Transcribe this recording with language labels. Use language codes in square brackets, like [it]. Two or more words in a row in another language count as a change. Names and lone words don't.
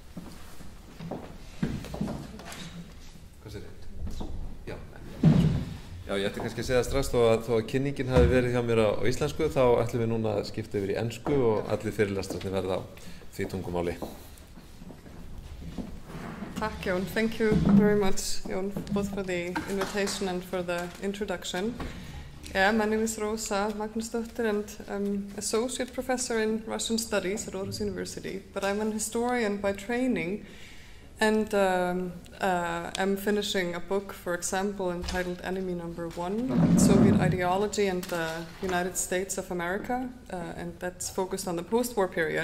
[is] Já, ég ætti kannski að segja strax þó að kynningin hafi verið hjá mér á íslensku, þá ætlum við núna að skipta yfir í ensku og allir fyrirlestrarnir verða á því tungumáli. Takk, Jón. [en] Thank you very much, Jón, both for the invitation and for the introduction. Yeah, my name is Rosa Magnúsdóttir and I'm associate professor in Russian studies at Aarhus University, but I'm an historian by training. And I'm finishing a book, for example, entitled Enemy Number One, Soviet Ideology and the United States of America, and that's focused on the post-war period.